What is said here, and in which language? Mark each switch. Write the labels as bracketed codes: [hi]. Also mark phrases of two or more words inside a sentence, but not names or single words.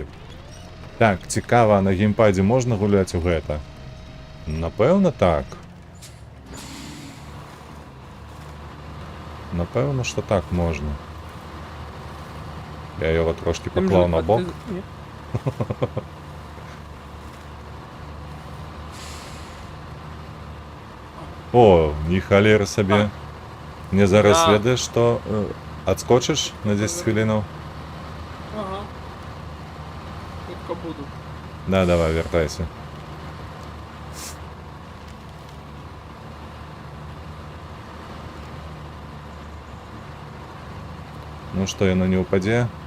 [be] Так, цікава, на геймпаді можна гуляць у гэта? Напэўна, так. Напэўна, што так можна. [uk] Я його трошки поклав на бок. [be] О, ніхалер собі. Мне зараз Да. ведаеш, што адскочыш на 10 хвілінаў? Ага. Хутка буду. Да, давай, вяртайся. Ну што, яно не ўпадзе?